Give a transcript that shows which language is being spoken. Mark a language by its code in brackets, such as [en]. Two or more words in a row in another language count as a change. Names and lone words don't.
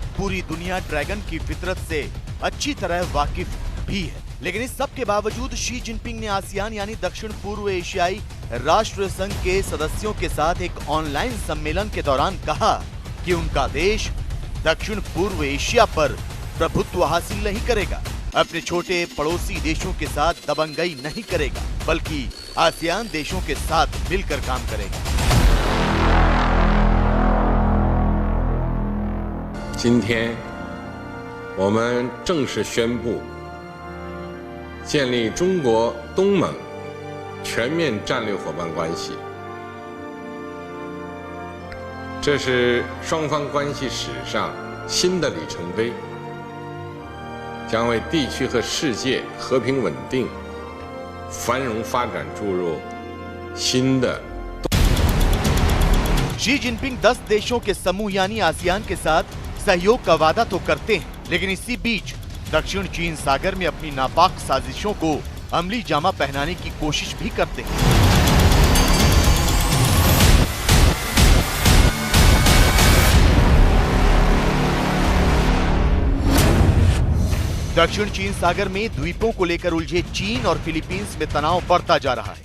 [hi] पूरी दुनिया ड्रैगन की फितरत से अच्छी तरह वाकिफ भी है, लेकिन इस सब के बावजूद शी जिनपिंग ने आसियान यानी दक्षिण पूर्व एशियाई राष्ट्र संघ के सदस्यों के साथ एक ऑनलाइन सम्मेलन के दौरान कहा कि उनका देश दक्षिण पूर्व एशिया पर प्रभुत्व हासिल नहीं करेगा, अपने छोटे पड़ोसी देशों के साथ दबंगई नहीं करेगा, बल्कि आसियान देशों के साथ मिलकर काम करेगा। [zh] 今天，我们正式宣布建立中国东盟全面战略伙伴关系。这是双方关系史上新的里程碑，将为地区和世界和平稳定、繁荣发展注入新的。 [hi] शी जिनपिंग 10 देशों के समूह यानी आसियान के साथ सहयोग का वादा तो करते हैं, लेकिन इसी बीच दक्षिण चीन सागर में अपनी नापाक साजिशों को अमली जामा पहनाने की कोशिश भी करते हैं। दक्षिण चीन सागर में द्वीपों को लेकर उलझे चीन और फिलीपींस में तनाव बढ़ता जा रहा है।